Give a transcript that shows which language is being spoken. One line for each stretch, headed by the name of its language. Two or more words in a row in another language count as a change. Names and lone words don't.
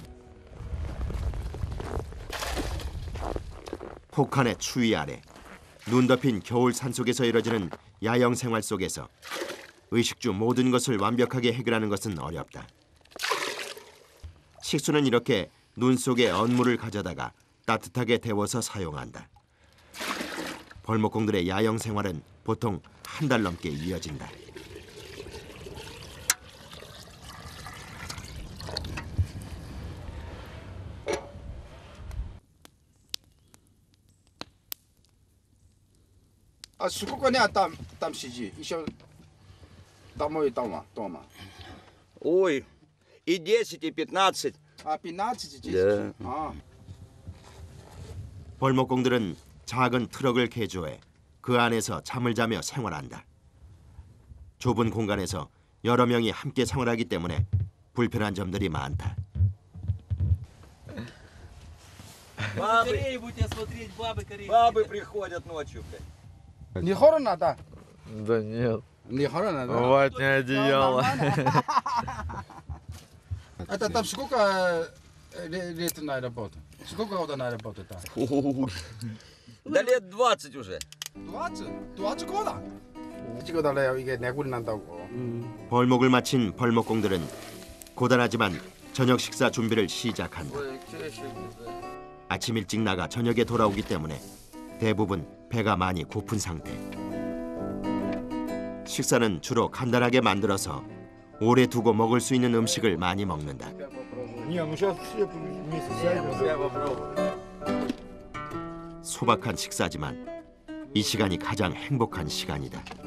Korean: 폭한의 추위 아래 눈 덮인 겨울 산속에서 이뤄지는 야영 생활 속에서 의식주 모든 것을 완벽하게 해결하는 것은 어렵다. 식수는 이렇게 눈 속에 언물을 가져다가 따뜻하게 데워서 사용한다. 벌목공들의 야영 생활은 보통 한 달 넘게 이어진다.
Russian: А сколько дня там сиди? Еще домой дома. Ой, и 10, и 15. А 15 здесь? Да. А.
Korean: 벌목공들은 작은 트럭을 개조해 그 안에서 잠을 자며 생활한다. 좁은 공간에서 여러 명이 함께 생활하기 때문에 불편한 점들이 많다.
Russian: Бабы приходят ночью, блядь. Не холодно, да? Да нет. Не холодно, да? Ватное одеяло. Это там сколько лет на работу? Сколько года на работу-то? Да лет 20 уже. 20? 20 года?
Korean: 찍어달래요. 이게 내굴 난다고. 벌목을 마친 벌목공들은 고단하지만 저녁 식사 준비를 시작한다.
Russian: Ой, чаще.
Korean: 아침 일찍 나가 저녁에 돌아오기 때문에 대부분 배가 많이 고픈 상태. 식사는 주로 간단하게 만들어서 오래 두고 먹을 수 있는 음식을 많이 먹는다. 소박한 식사지만 이 시간이 가장 행복한 시간이다.